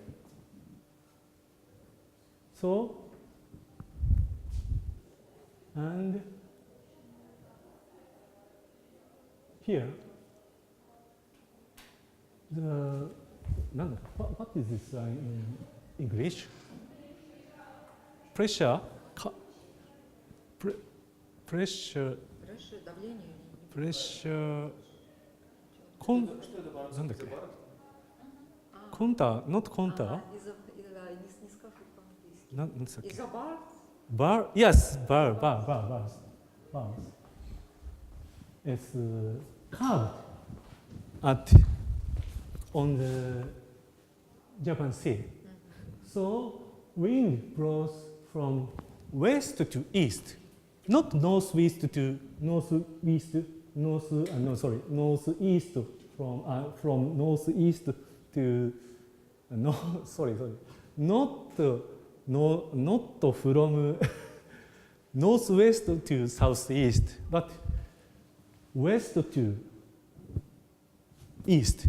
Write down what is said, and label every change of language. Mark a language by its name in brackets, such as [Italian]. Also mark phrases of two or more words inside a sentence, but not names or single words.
[English] So, and here, what is this in English? Pressure, pressure, [Russian] Давление. [English] pressure, [Russian] Что это бар? [Japanese] なんだっけ? [English] Contour, not contour. [Russian] Не скажу по-английски. [Japanese] なんだっけ? [Russian] Изобар. [English] Bar, yes, bars. It's carved on the Japan Sea. So wind blows from west to east, not northeast to northeast from northeast to not from northwest to southeast, but west to east.